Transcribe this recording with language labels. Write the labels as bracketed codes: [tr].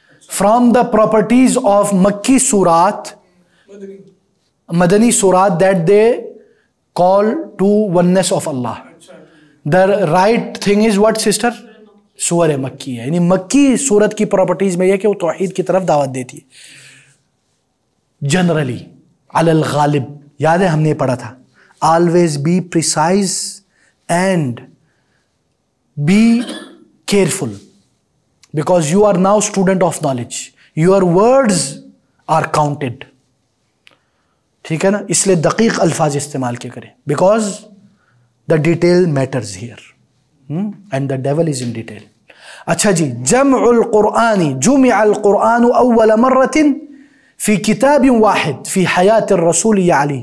[en] from the properties of Makki سورات، [ur] مدنی. [en] مدنی سورات that they call to oneness of Allah. [ur] اچھا. [en] The right thing is what sister? [ur] سورہ مکی ہے. یعنی مکی سورت کی پراپرٹیز میں یہ کہ وہ توحید کی طرف دعوت دیتی ہے. جنرلی علی الغالب، یاد ہے ہم نے پڑھا تھا [en] always be precise and be careful because you are now student of knowledge. Your words are counted. [ur] ٹھیک ہے نا؟ اس لیے دقیق الفاظ استعمال کیا کریں [en] Because the detail matters here and the devil is in detail. [ur] اچھا جی، [ar] جمع القرآن، جمع القرآن اول مرۃ فی کتاب واحد فی حیات الرسول یا علی.